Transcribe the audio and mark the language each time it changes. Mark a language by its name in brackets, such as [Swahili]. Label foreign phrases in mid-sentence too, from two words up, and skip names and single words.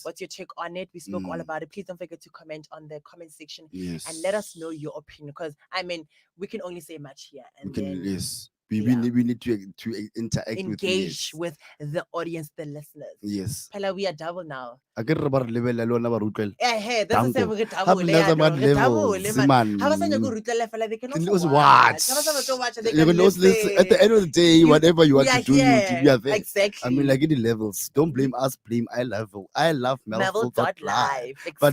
[English] What's your take on it? We spoke all Mm. about it. Please don't forget to comment on the comment section yes, and let us know your opinion. Because I mean, we can only say much here, we and can then yes. We yeah. need to interact engage with with the audience, the listeners. yes. Pela, we are double now. I get about level [Tswana] le lona ba re utlwela. [English] Hey, that's the same. Danko. We double. Have another man Re double, levels, man. man. How was I going to fella? They can It also was watch. what? How was I going to watch? They You can can also listen. At the end of the day, whatever you we want are to do, here. you are there. Exactly. I mean, like in the levels. Don't blame us. Blame I love Melville Live. Melville.live. But